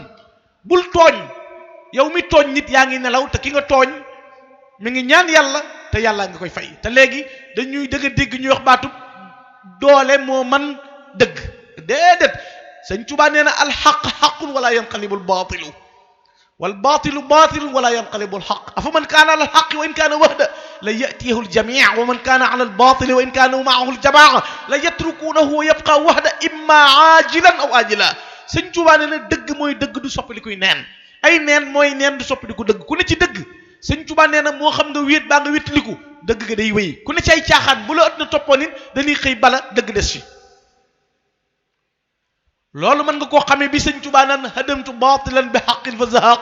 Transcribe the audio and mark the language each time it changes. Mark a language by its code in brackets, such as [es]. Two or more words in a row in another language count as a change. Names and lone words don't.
[wo] bul tooñ yow mi tooñ nit yaa ngi nelaw te ki nga tooñ mi ngi ñaan yàlla te yàlla nga koy fay. te léegi dañuy dégg ñuy wax baatu doole moo man dëgg déedéet. Sëñ Tuubaa nee na [ar] الحق حق ولا ينقلب الباطل والباطل باطل ولا ينقلب الحق أفمن كان على الحق وإن كان وحده ليأتيه الجميع ومن كان على الباطل وإن كانوا معه الجماعة ليتركونه ويبقى وحده إما عاجلا أو آجلا. [wo] Sëñ Tuubaa nee na dëgg mooy dëgg du soppalikuy neen ay neen mooy neen du soppaliku dëgg ku ne ci dëgg. Sëñ Tuubaa nee na moo xam nga wéet baa nga wéttaliku dëgg ga day wéy ku ne ci ay caaxaan bu la ët na toppoon it dañuy xëy bala dëgg des fi. loolu mën nga koo xamee bi Sëñ Tuubaa naan [ar] هدمت باطلا بحق فزهق.